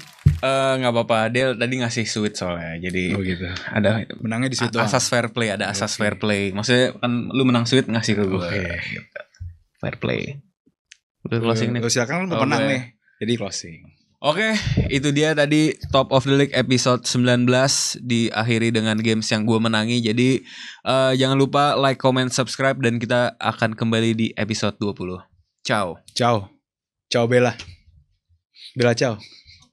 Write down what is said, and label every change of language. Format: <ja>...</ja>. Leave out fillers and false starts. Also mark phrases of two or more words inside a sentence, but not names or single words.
<id>Nggak apa-apa. Dia tadi ngasih sweet soalnya. Jadi Oh gitu. ada Menangnya di situ. asas</id> <en>fair play.</en> <id>Ada asas</id> <en>fair play.</en> <id>Maksudnya kan lu menang sweet ngasih ke gue. Oke.</id> <en>Fair play.</en> <id>Udah closing nih. Lu silakan lu Oh, pemenang gue. nih. Jadi closing. Oke, itu dia tadi Top of the League episode 19 diakhiri dengan games yang gue menangi. Jadi jangan lupa</id> <en>like, comment, subscribe</en> <id>dan kita akan kembali di episode 20. Ciao.</id> <it>Ciao. Ciao Bella. Bella ciao.</it>